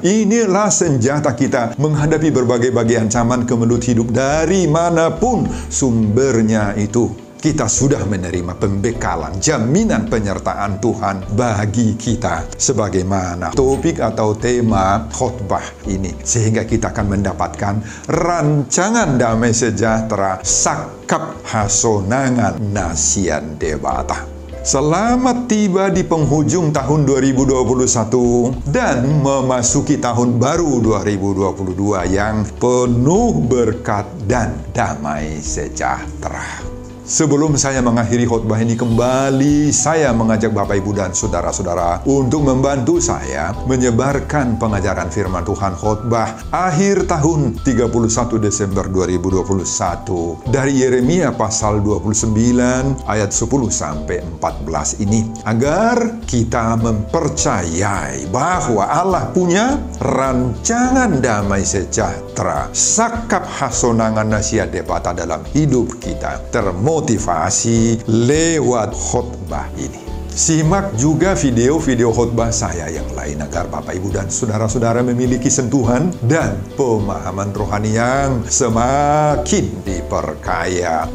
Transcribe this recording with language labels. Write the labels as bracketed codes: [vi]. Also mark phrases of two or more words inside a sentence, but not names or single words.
[id] Inilah senjata kita menghadapi berbagai ancaman kemelut hidup dari manapun sumbernya itu. Kita sudah menerima pembekalan, jaminan penyertaan Tuhan bagi kita sebagaimana topik atau tema khotbah ini. Sehingga kita akan mendapatkan rancangan damai sejahtera [bbc] sakap hasonangan nasian debata. [id] Selamat tiba di penghujung tahun 2021 dan memasuki tahun baru 2022 yang penuh berkat dan damai sejahtera. Sebelum saya mengakhiri khotbah ini kembali, saya mengajak Bapak, Ibu, dan saudara-saudara untuk membantu saya menyebarkan pengajaran firman Tuhan khotbah akhir tahun 31 Desember 2021 dari Yeremia pasal 29 ayat 10 sampai 14 ini, agar kita mempercayai bahwa Allah punya rancangan damai sejahtera, [bbc] sakap hasonangan nasihat debata [id] dalam hidup kita, termotivasi lewat khotbah ini. Simak juga video-video khotbah saya yang lain agar Bapak, Ibu, dan saudara-saudara memiliki sentuhan dan pemahaman rohani yang semakin diperkaya.